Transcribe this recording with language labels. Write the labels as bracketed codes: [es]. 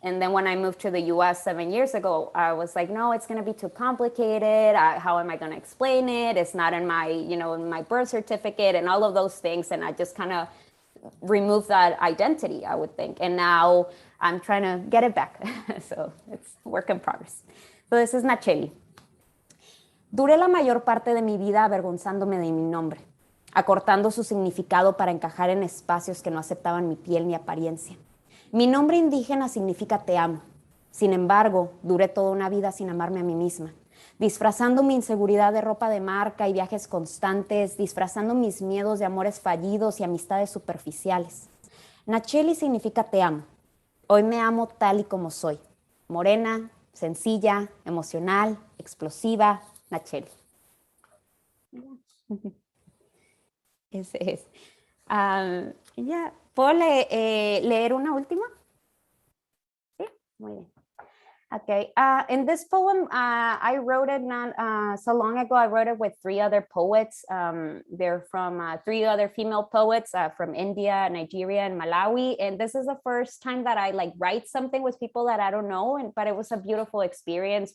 [en] And then when I moved to the US 7 years ago, I was like, no, it's gonna be too complicated. How am I gonna explain it? It's not in my, in my birth certificate and all of those things. And I just kind of removed that identity, I would think. And now I'm trying to get it back. So it's work in progress. So this is Nacheli. [es] Duré la mayor parte de mi vida avergonzándome de mi nombre, acortando su significado para encajar en espacios que no aceptaban mi piel ni apariencia. Mi nombre indígena significa te amo. Sin embargo, duré toda una vida sin amarme a mí misma, disfrazando mi inseguridad de ropa de marca y viajes constantes, disfrazando mis miedos de amores fallidos y amistades superficiales. Nacheli significa te amo. Hoy me amo tal y como soy. Morena, sencilla, emocional, explosiva, Nacheli. Ese es. Ya, ¿puedo leer una última? Sí, muy bien. [en] Okay, in this poem, I wrote it not so long ago. I wrote it with 3 other poets. They're from 3 other female poets from India, Nigeria, and Malawi. And this is the first time that I write something with people that I don't know, but it was a beautiful experience.